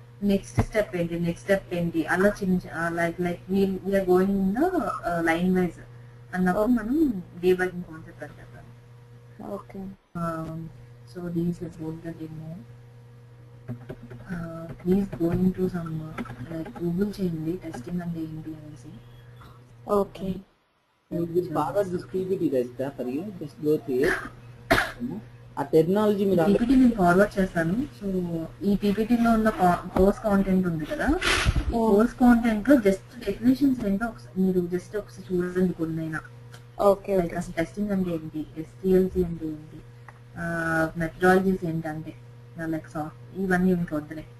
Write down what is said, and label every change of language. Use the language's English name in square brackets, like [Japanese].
[Telugu] Next step ఏంటి అలా చిన్న like [English] we are going in the line wise [Telugu] అన్నప్పుడు మనం డీబగింగ్ కాన్సెప్ట్ అని చెప్తాం. [English] Okay. So these about the demo. Please go in to some [Telugu] like Google చేయండి టెస్టింగ్ అంటే ఏంటి అనేసి. [English] Okay. You will forward this PPT guys for you. Just go through it. [Telugu] ఆ technology మీరు పీపీటీ నేను forward చేస్తాను. సో ఈ పీపీటీలో ఉన్న కోర్స్ కాంటెంట్ ఉంది కదా, ఈ కోర్స్ కాంటెంట్ లో జస్ట్ డెఫినేషన్స్ ఏంటో మీరు జస్ట్ ఒకసారి చూడండి కొన్నైనా. [English] okay [Telugu] లైక్ అసలు టెస్టింగ్ అంటే ఏంటి, ఎస్టిఎల్సి అంటే ఏంటి, మెథడాలజీస్ ఏంటంటే లైక్ సాఫ్ట్ ఇవన్నీ మీకు వద్దులే.